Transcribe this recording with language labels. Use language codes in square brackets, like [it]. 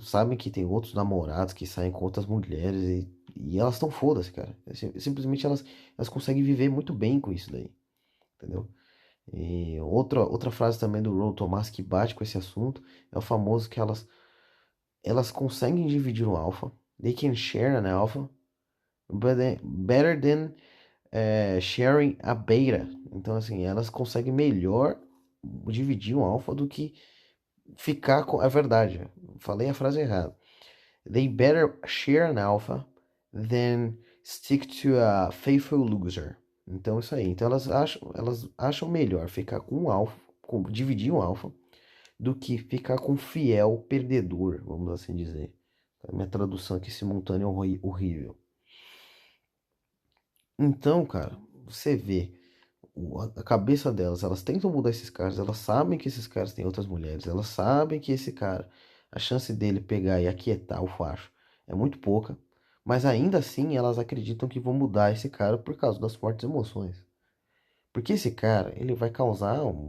[pt] Sabem que tem outros namorados que saem com outras mulheres e elas estão foda-se, cara. Simplesmente elas conseguem viver muito bem com isso daí, entendeu? E outra frase também do Ron Thomas que bate com esse assunto é o famoso que elas conseguem dividir o alfa. [en] They can share an alpha better than sharing a beta. [pt] Então, assim, elas conseguem melhor dividir um alfa do que ficar com. É verdade, falei a frase errada. [en] They better share an alpha than stick to a faithful loser. [pt] Então isso aí. Então elas acham melhor ficar com um alfa, dividir um alfa, do que ficar com um fiel perdedor, vamos assim dizer. A minha tradução aqui simultânea é horrível. Então, cara, você vê a cabeça delas, elas tentam mudar esses caras, elas sabem que esses caras têm outras mulheres, elas sabem que esse cara, a chance dele pegar e aquietar o facho é muito pouca, mas ainda assim elas acreditam que vão mudar esse cara por causa das fortes emoções. Porque esse cara, ele vai causar